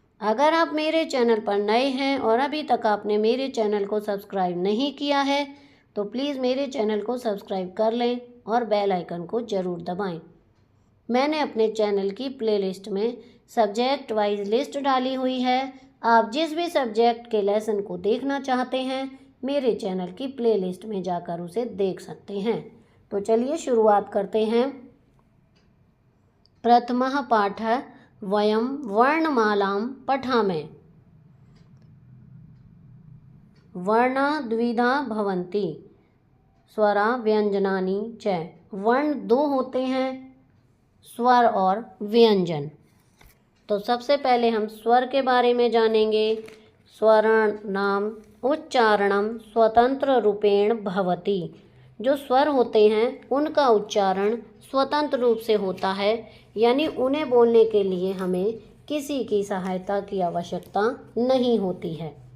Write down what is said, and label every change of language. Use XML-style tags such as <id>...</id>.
<hi>अगर आप मेरे चैनल पर नए हैं और अभी तक आपने मेरे चैनल को सब्सक्राइब नहीं किया है तो प्लीज़ मेरे चैनल को सब्सक्राइब कर लें और बेल आइकन को ज़रूर दबाएं। मैंने अपने चैनल की प्लेलिस्ट में सब्जेक्ट वाइज लिस्ट डाली हुई है। आप जिस भी सब्जेक्ट के लेसन को देखना चाहते हैं मेरे चैनल की प्लेलिस्ट में जाकर उसे देख सकते हैं। तो चलिए शुरुआत करते हैं।</hi> <sa>प्रथमः पाठः वयम वर्णमालां पठामः। वर्णा द्विधा भवन्ति स्वरा व्यंजनानि च।</sa> <hi>वर्ण दो होते हैं, स्वर और व्यंजन। तो सबसे पहले हम स्वर के बारे में जानेंगे।</hi> <sa>स्वराणाम उच्चारणम स्वतंत्र रूपेण भवति।</sa> <hi>जो स्वर होते हैं उनका उच्चारण स्वतंत्र रूप से होता है, यानी उन्हें बोलने के लिए हमें किसी की सहायता की आवश्यकता नहीं होती है।</hi>